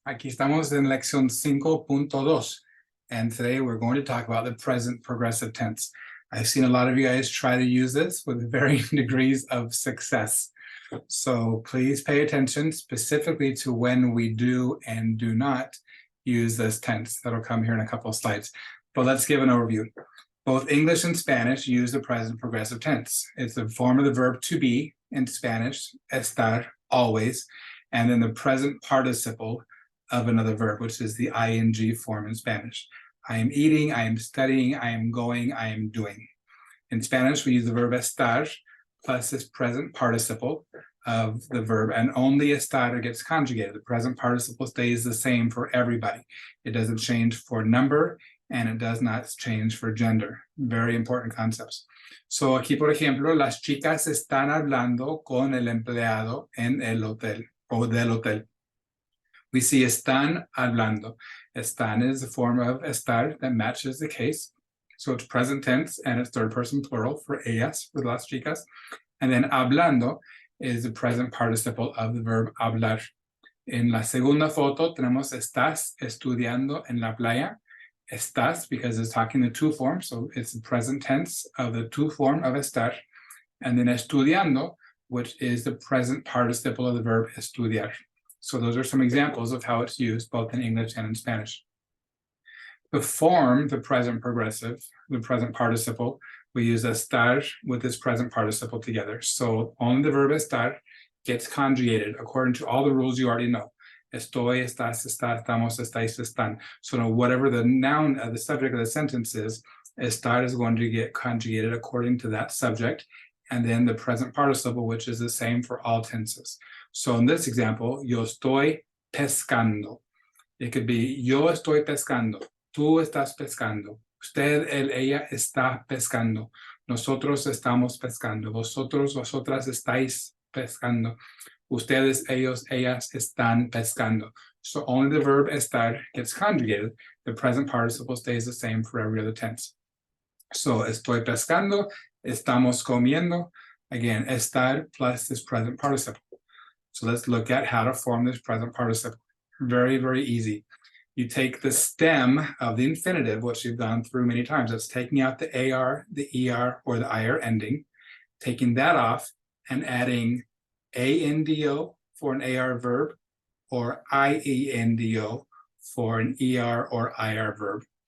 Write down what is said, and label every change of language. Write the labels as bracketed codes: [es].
[es] Aquí estamos en lección 5.2. [en] And today we're going to talk about the present progressive tense. I've seen a lot of you guys try to use this with varying degrees of success. So please pay attention specifically to when we do and do not use this tense. That'll come here in a couple of slides. But let's give an overview. Both English and Spanish use the present progressive tense. It's the form of the verb to be in Spanish, estar, always, and then the present participle of another verb, which is the ing form in Spanish. I am eating, I am studying, I am going, I am doing. In Spanish, we use the verb estar plus this present participle of the verb, and only estar gets conjugated. The present participle stays the same for everybody. It doesn't change for number, and it does not change for gender. Very important concepts. [es] So aquí, por ejemplo, las chicas están hablando con el empleado en el hotel o del hotel. [en] We see [es] están hablando. [en] Están is the form of estar that matches the case. So it's present tense and it's third person plural for ellas, for las chicas. And then hablando is the present participle of the verb hablar. [es] En la segunda foto tenemos estás estudiando en la playa. [en] Estás, because it's talking the to form, so it's the present tense of the to form of estar. And then estudiando, which is the present participle of the verb estudiar. So those are some examples of how it's used both in English and in Spanish. To form the present progressive, the present participle, we use estar with this present participle together. So only the verb estar gets conjugated according to all the rules you already know. [es] Estoy, estás, está, estamos, estáis, están. [en] So now whatever the noun, the subject of the sentence is, estar is going to get conjugated according to that subject, and then the present participle, which is the same for all tenses. So in this example, [es] yo estoy pescando. [en] It could be [es] yo estoy pescando. Tú estás pescando. Usted, él, ella está pescando. Nosotros estamos pescando. Vosotros, vosotras estáis pescando. Ustedes, ellos, ellas están pescando. [en] So only the verb estar gets conjugated. The present participle stays the same for every other tense. [es] So estoy pescando, estamos comiendo. [en] Again, estar plus this present participle. So let's look at how to form this present participle. Very, very easy. You take the stem of the infinitive, which you've gone through many times. That's taking out the AR, the ER, or the IR ending, taking that off and adding ANDO for an AR verb or IENDO for an ER or IR verb.